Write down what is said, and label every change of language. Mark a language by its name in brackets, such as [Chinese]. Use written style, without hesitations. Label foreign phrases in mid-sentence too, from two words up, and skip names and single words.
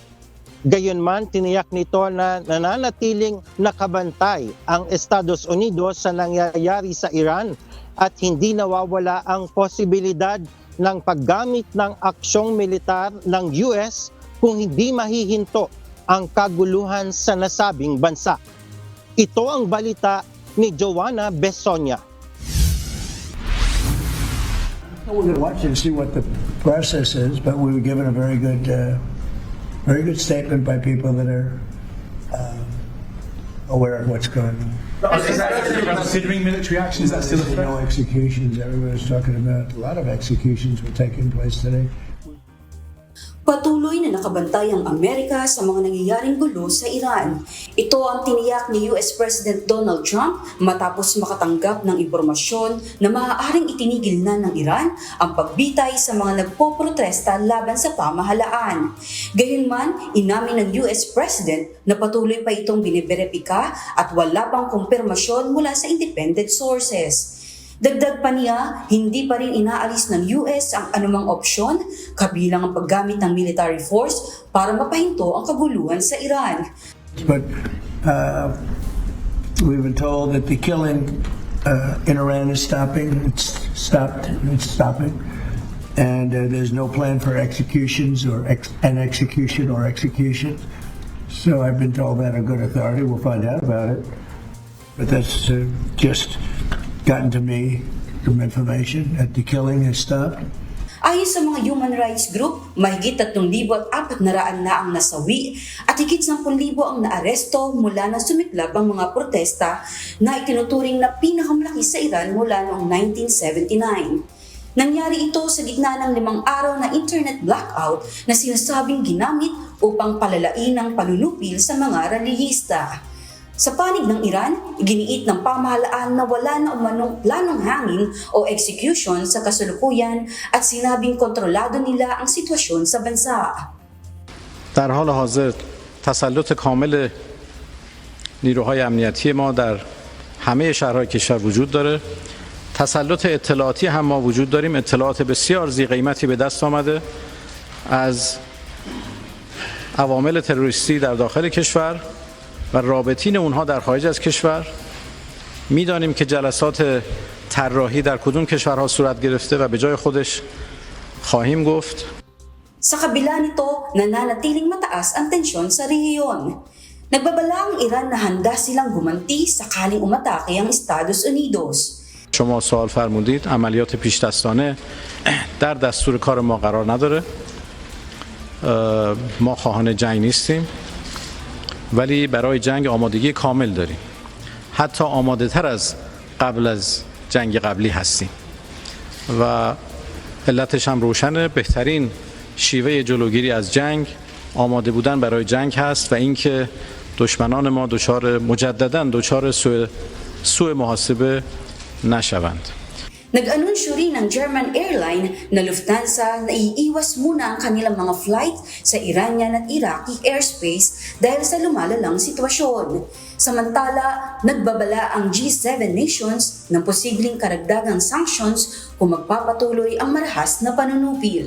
[Filipino] Gayunman, tiniyak nito na nananatiling nakabantay ang Estados Unidos sa nangyayari sa Iran at hindi nawawala ang posibilidad ng paggamit ng aksyong militar ng US kung hindi mahihinto ang kaguluhan sa nasabing bansa. Ito ang balita ni Joanna Besonia. [English] We're going to watch and see what the process is, but we were given a very good statement by people that are aware of what's going on. Considering military action, is that still a threat? No executions. Everybody's talking about a lot of executions were taking place today. [Filipino] Patuloy na nakabantay ang Amerika sa mga nangyayaring gulo sa Iran. Ito ang tiniyak ni US President Donald Trump matapos makatanggap ng impormasyon na maaaring itinigil na ng Iran ang pagbitay sa mga nagpoprotesta laban sa pamahalaan. Gayunman, inamin ng US President na patuloy pa itong biniberipika at wala pang kumpirmasyon mula sa [English] independent sources. [Filipino] Dagdag pa niya, hindi pa rin inaalis ng US ang anumang opsyon, kabilang ang paggamit ng [English] military force [Filipino] para mapahinto ang kaguluhan sa Iran. [English] But we've been told that the killing in Iran is stopping. It's stopping. And there's no plan for executions or an execution or execution. So I've been told that a good authority. We'll find out about it. But that's just gotten to me from information that the killing has stopped. [Filipino] Ayon sa mga human rights group, mahigit 3,400 na ang nasawi at higit 10,000 ang naaresto mula na sumiklab ang mga protesta na itinuturing na pinakamalaki sa Iran mula noong 1979. Nangyari ito sa gitna ng 5 araw na [English] internet blackout [Filipino] na sinasabing ginamit upang palalain ang panunupil sa mga relihista. Sa panig ng Iran, iginiit ng pamahalaan na wala na umanong planong hangin o execution sa kasalukuyan at sinabing kontrolado nila ang sitwasyon sa bansa. [Persian] در حال حاضر تسلط کامل نیروهای امنیتی ما در همه شهرهای کشور وجود داره. تسلط اطلاعاتی هم ما وجود داریم. اطلاعات بسیار ذی‌قیمتی به دست آمده از عوامل تروریستی در داخل کشور و رابطین اونها در خارج از کشور. میدانیم که جلسات طراحی در کدوم کشورها صورت گرفته و به جای خودش خواهیم گفت. [Filipino] Sa kabila nito, nananatiling mataas ang tensyon sa rehiyon. Nagbabala ang Iran na handa silang gumanti sakaling umatake ang Estados Unidos. [Persian] شما سوال فرمودید عملیات پیش دستانه در دستور کار ما قرار نداره. ما خواهان جنگ نیستیم ولی برای جنگ آمادگی کامل داریم. حتی آماده تر از قبل از جنگ قبلی هستیم و علتش هم روشنه. بهترین شیوه جلوگیری از جنگ آماده بودن برای جنگ هست و اینکه دشمنان ما مجددا دچار سوء محاسبه نشوند. [Filipino] Nag-anunsyo rin ng German airline na Lufthansa na iiwas muna ang kanilang mga flight sa Iranian at Iraqi airspace dahil sa lumalalang sitwasyon. Samantala, nagbabala ang G7 nations ng posibleng karagdagang sanctions kung magpapatuloy ang marahas na panunupil.